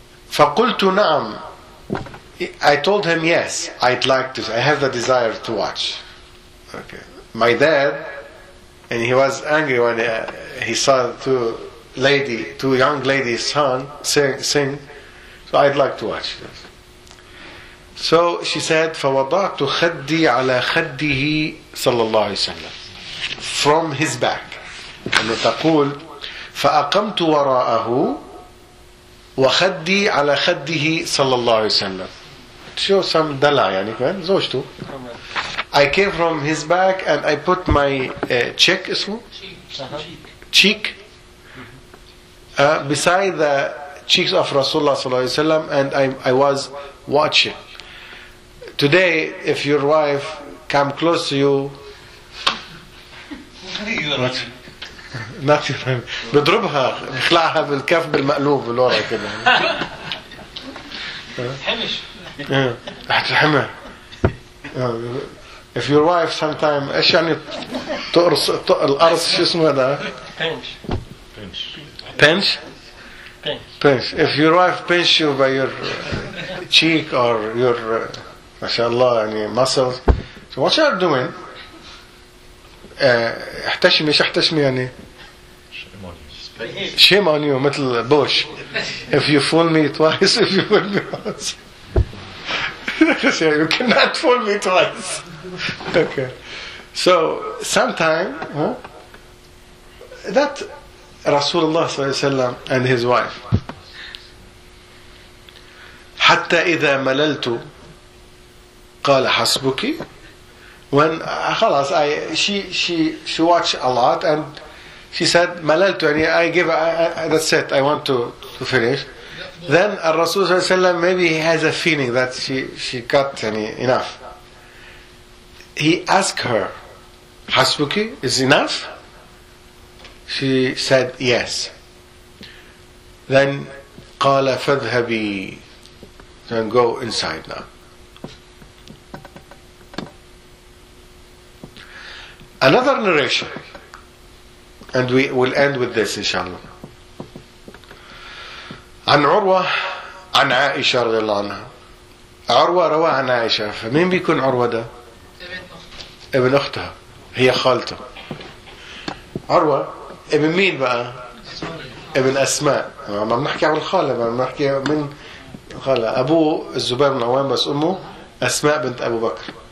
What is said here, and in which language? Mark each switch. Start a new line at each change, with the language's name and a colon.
Arabic: فَقُلْتُ نَعْمُ
English: I told him, yes, I'd like to, I have the desire to watch. Okay. My dad, and he was angry when he saw two young ladies sing, so I'd like to watch this. So she said,
Arabic: فوضعت خدي على خده صلى الله عليه وسلم.
English: From his back.
Arabic: أنه تقول فأقمت وراءه وخدي على خده صلى الله عليه وسلم.
English: Show some
Arabic: دلع يعني كمان زوجته.
English: I came from his back and I put my cheek beside the cheeks of Rasulullah صلى الله عليه وسلم and I was watching. Today, if your wife come close to you, what?
Arabic: بضربها بخلعها بالكف بالمقلوب بالورا كده. حمش. هتحمها.
English: If your wife sometime
Arabic: إيش يعني تقرص الأرض شو اسمه ده؟
English: pinch. Pinch. If your wife pinch you by your cheek or your mashallah any muscles, so what you are doing?
Arabic: احتشمي شو احتشمي يعني؟
English: shame on you.
Arabic: مثل بوش.
English: If you fool me twice, if you fool me once, you cannot fool me twice. Okay, so sometime that Rasulullah صلى الله عليه وسلم and his wife
Arabic: حتى إذا مللت قال حسبك
English: when خلاص she watched a lot and she said
Arabic: مللت يعني
English: I give that's it I want to finish then الرسول صلى الله عليه وسلم maybe he has a feeling that she got يعني enough. He asked her, Hasbuki, is enough? She said, yes. Then,
Arabic: قال فذهبي.
English: Then go inside now. Another narration. And we will end with this, inshallah.
Arabic: عن عروة عن عائشة رضي الله عنها. عروة روى عن عائشة. فمين بيكون عروة ده؟ ابن اختها هي خالته عروة ابن مين بقى ابن اسماء ما بنحكي عن الخالة ما بنحكي من خالة ابوه الزبير بن عوام بس امه اسماء بنت ابو بكر